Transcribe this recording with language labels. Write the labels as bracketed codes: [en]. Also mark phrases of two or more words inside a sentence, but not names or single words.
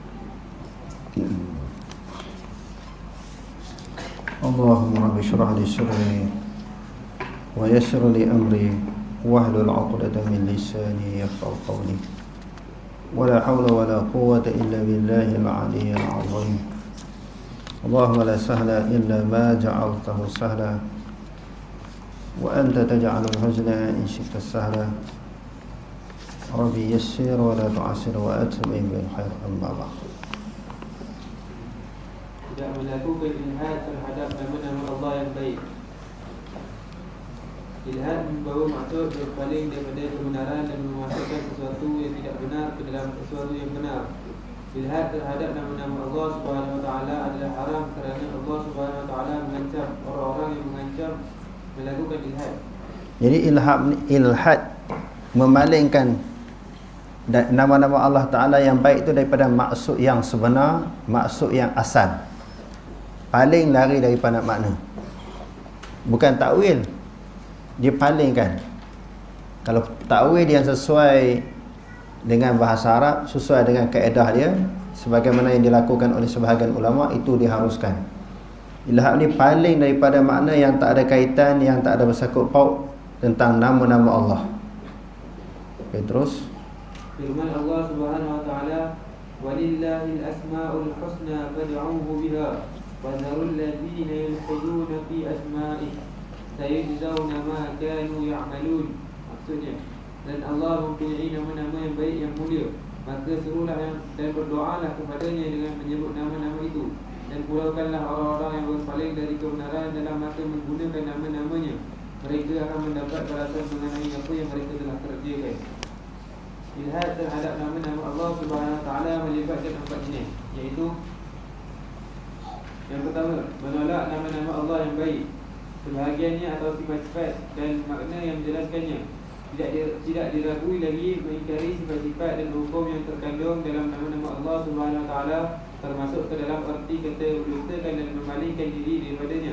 [ar] اللهم رب اشرح لي صدري ويسر لي أمري واحلل عقدة من لساني يفقهوا قولي ولا حول ولا قوة إلا بالله العلي العظيم. اللهم لا سهل إلا ما جعلته سهلا وأنت تجعل الحزن إن شئت سهلا. ربي يسر ولا تعسر وأتمم بالخير. أما بعد. [ms] Tidak melakukan ilhad terhadap nama-nama Allah yang baik. Ilhad membawa maksud berpaling daripada kebenaran dan memasukkan sesuatu yang tidak benar ke dalam sesuatu yang benar. Ilhad terhadap nama-nama Allah [ar] سبحانه وتعالى [ms] adalah haram kerana Allah [ar] سبحانه وتعالى [ms] mengancam orang-orang yang mengancam melakukan ilhad. Jadi ilhad memalingkan nama-nama [ar] الله تعالى [ms] yang baik itu daripada maksud yang sebenar, maksud yang asal. Paling lari daripada makna. Bukan takwil, dia palingkan. Kalau takwil yang sesuai dengan bahasa Arab, sesuai dengan kaedah dia, sebagaimana yang dilakukan oleh sebahagian ulama, itu diharuskan. Ilhad ni paling daripada makna yang tak ada kaitan, yang tak ada bersangkut paut tentang nama-nama Allah. Okay, terus Firman Allah [ar] سبحانه وتعالى، "ولله الأسماء الحسنى فادعوه بها وذروا الذين يلحدون في أسمائه سيجزون ما كانوا يعملون." [ms] Maksudnya, dan Allah mempunyai nama-nama yang baik yang mulia, maka serulah dan berdoalah kepadanya dengan menyebut nama-nama itu, dan pulaukanlah orang-orang yang berpaling dari kebenaran dalam masa menggunakan nama-namanya. Mereka akan mendapat balasan mengenai apa yang mereka telah kerjakan. Ilhad terhadap nama-nama Allah [ar] سبحانه وتعالى [ms] melibatkan 4 jenis, iaitu yang pertama, menolak nama-nama Allah yang baik, sebahagiannya atau sifat-sifat dan makna yang menjelaskannya. Tidak diragui lagi mengingkari sifat-sifat dan hukum yang terkandung dalam nama-nama Allah [ar] سبحانه وتعالى, [ms] termasuk ke dalam erti kata mendustakan dan memalingkan diri daripadanya.